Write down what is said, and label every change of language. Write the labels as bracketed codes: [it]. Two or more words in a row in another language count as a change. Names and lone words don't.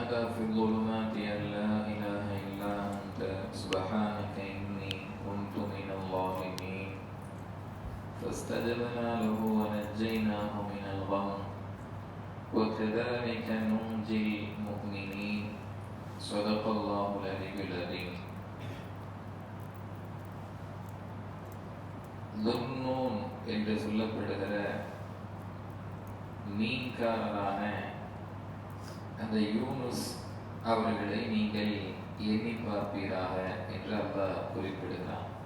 [ar] في الظلمات أن لا إله إلا أنت سبحانك إني كنت من الظالمين فاستجبنا له ونجيناه من الغم وكذلك ننجي المؤمنين صدق الله العلي العظيم. [ta] லுன்னூன் என்று சொல்லப்படுகிற மீன்காரரான அந்த யூனுஸ் அவர்களை நீங்கள் எண்ணி பார்ப்பீராக என்று அல்லாஹ் குறிப்பிடுகிறான்.